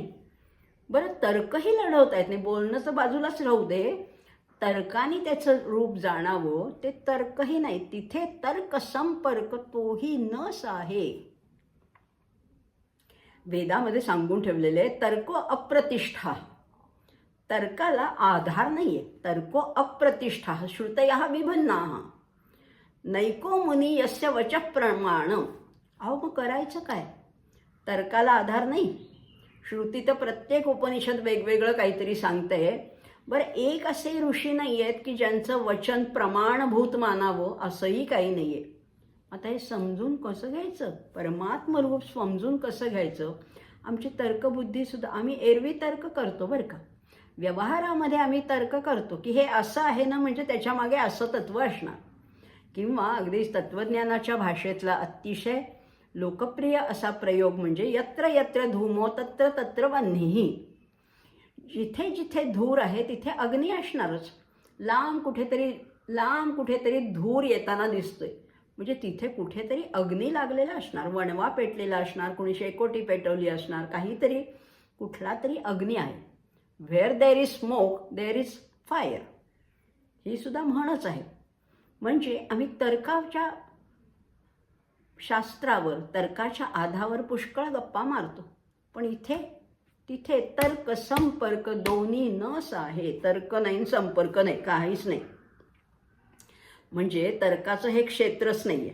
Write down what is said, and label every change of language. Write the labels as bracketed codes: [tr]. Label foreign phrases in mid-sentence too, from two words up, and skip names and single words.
[mr] बरं, तर्कही लढवता येत नाही. बोलणं तर बाजूलाच राहू दे, तर्काने त्याचं रूप जाणावं ते तर्कही नाही. तिथे तर्क संपर्क तोही नस आहे. वेदामध्ये सांगून ठेवलेले [sa] तर्को अप्रतिष्ठा. [mr] तर्काला आधार नाहीये. [sa] तर्को अप्रतिष्ठा श्रुतयः विभिन्नाः नैको मुनी यस्य वचः प्रमाण. [mr] अहो मग करायचं काय? तर्काला आधार नाही. श्रुती तर प्रत्येक उपनिषद वेगवेगळं काहीतरी सांगते. बरं, एक असे ऋषी नाही आहेत की ज्यांचं वचन प्रमाणभूत मानावं, असंही काही नाही आहे. आता हे समजून कसं घ्यायचं? परमात्मरूप समजून कसं घ्यायचं? आमची तर्कबुद्धीसुद्धा, आम्ही एरवी तर्क करतो बरं का. व्यवहारामध्ये आम्ही तर्क करतो की हे असं आहे ना, म्हणजे त्याच्यामागे असं तत्त्व असणार. किंवा अगदी तत्त्वज्ञानाच्या भाषेतला अतिशय लोकप्रिय असा प्रयोग म्हणजे [sa] यत्र यत्र धूमो तत्र तत्र वह्निः. [mr] जिथे जिथे धूर आहे तिथे अग्नी असणारच. लांब कुठेतरी धूर येताना दिसतोय म्हणजे तिथे कुठेतरी अग्नी लागलेला असणार, वणवा पेटलेला असणार, कोणी शेकोटी पेटवली असणार, काहीतरी कुठला तरी अग्नी आहे. [en] where there is smoke there is fire, [mr] ही सुद्धा म्हणच आहे. म्हणजे आम्ही तर्काच्या शास्त्रावर, तर्काच्या आधावर पुष्कळ गप्पा मारतो. पण तिथे तर्क संपर्क दोन्ही नस आहे. तर्क नाही, संपर्क नाही, काहीच नाही. म्हणजे तर्काचं हे क्षेत्रच नाही आहे.